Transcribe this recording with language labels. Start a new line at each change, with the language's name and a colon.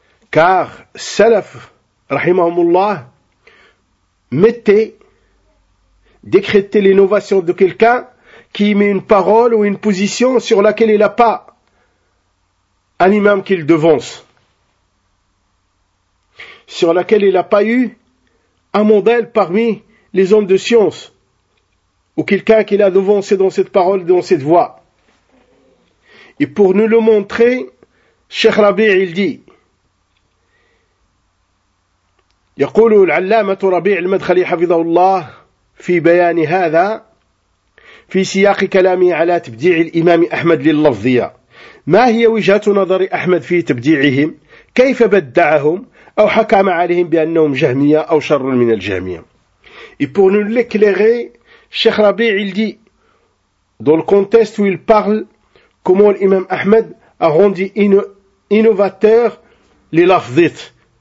French: Car Salaf, rahimahumullah, décrétait l'innovation de quelqu'un qui met une parole ou une position sur laquelle il n'a pas un imam qui le devance, sur laquelle il n'a pas eu un modèle parmi les hommes de science, ou quelqu'un qui l'a devancé dans cette parole, dans cette voie. Et pour nous le montrer, Cheikh Rabi' il dit,
Arabic: يقول العلامة ربيع المدخلي حفظه الله في بيان هذا في سياق كلامي على تبديع الإمام أحمد لللفظية. ما هي وجهة نظر أحمد في تبديعهم؟ كيف بدعهم أو حكم عليهم بأنهم جهمية أو شر من الجهمية؟
French: Et pour nous l'éclairer, Cheikh Rabi' il dit, dans le contexte où il parle, comment l'imam Ahmed a rendu innovateur les lafzites.